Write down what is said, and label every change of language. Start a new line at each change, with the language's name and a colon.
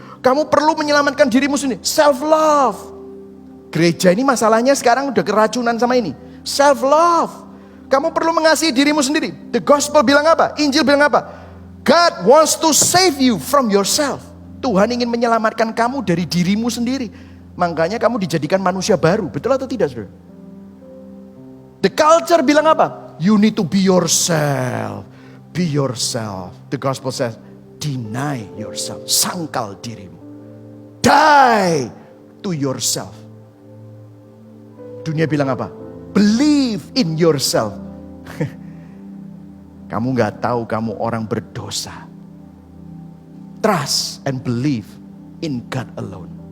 Indonesian: Kamu perlu menyelamatkan dirimu sendiri. Self-love. Gereja ini masalahnya sekarang udah keracunan sama ini. Self-love. Kamu perlu mengasihi dirimu sendiri.
English: The gospel
Indonesian: bilang apa? Injil bilang apa?
English: God wants to save you from yourself.
Indonesian: Tuhan ingin menyelamatkan kamu dari dirimu sendiri. Makanya kamu dijadikan manusia baru. Betul atau tidak, saudara?
English: The culture
Indonesian: bilang apa?
English: You need to be yourself. Be yourself. The gospel says, deny yourself.
Indonesian: Sangkal dirimu.
English: Die to yourself.
Indonesian: Dunia bilang apa?
English: Believe in yourself.
Indonesian: Kamu gak tahu kamu orang berdosa.
English: Trust and believe in God alone.